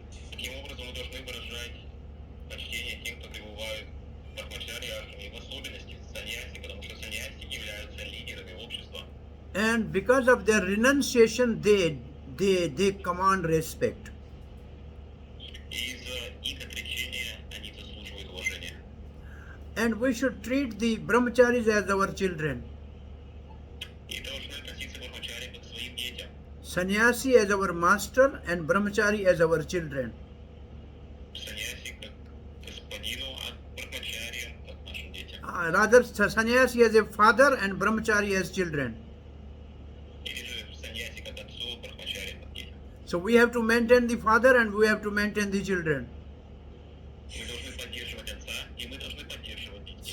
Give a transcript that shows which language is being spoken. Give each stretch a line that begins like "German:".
Russian: Таким образом, мы должны выражать почтение тем, кто пребывает в брахмачарье ашраме, и в особенности саньяси, потому что саньяси являются лидерами общества.
English: And because of their renunciation, they command respect.
Russian: И из-за их отречения они заслуживают уважения.
English: And we should treat the brahmacharis as our children,
Russian: И должны относиться к брахмачаре как к своим детям.
English: sannyasi as our master, and brahmachari as our children.
Russian: Саньяси как господину, а брахмачариям как нашим детям.
English: Rather, sannyasi as a father and brahmachari as children.
Russian: Или же саньяси как отцу, брахмачари как детям.
English: So we have to maintain the father and we have to maintain the children.
Russian: Мы должны поддерживать отца, и мы должны поддерживать детей.